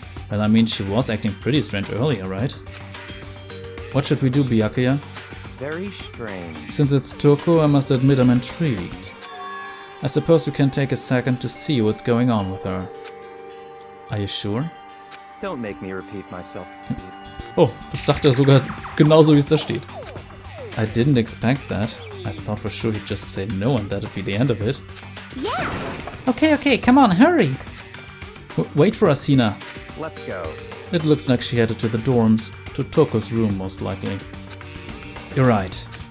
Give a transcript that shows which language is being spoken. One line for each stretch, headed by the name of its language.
English: Well, I mean, she was acting pretty strange earlier, right? What should we do, Byakuya? Very strange. Since it's Toko, I must admit I'm intrigued. I suppose we can take a second to see what's going on with her. Are you sure? Don't make me repeat myself.
German: Oh, das sagt er sogar genauso, wie es da steht.
English: I didn't expect that. I thought for sure he'd just say no and that'd be the end of it. Okay, come on, hurry! Wait for us, Hina. Let's go. It looks like she headed to the dorms, to Toko's room most likely. You're right.